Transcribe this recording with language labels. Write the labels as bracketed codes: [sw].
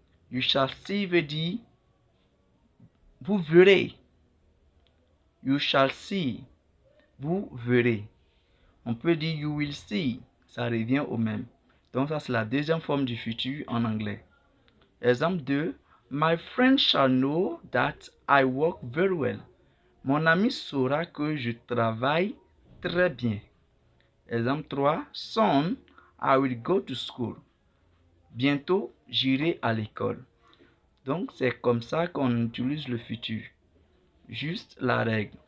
[en] You shall see [fr] veut dire vous verrez. [en] You shall see. [fr] Vous verrez. On peut dire [en] you will see. [fr] Ça revient au même. Donc ça c'est la deuxième forme du futur en anglais. Exemple 2. [en] My friend shall know that I work very well. [fr] Mon ami saura que je travaille très bien. Exemple 3. [en] Soon, I will go to school. [fr] Bientôt, j'irai à l'école. Donc, c'est comme ça qu'on utilise le futur. Juste la règle.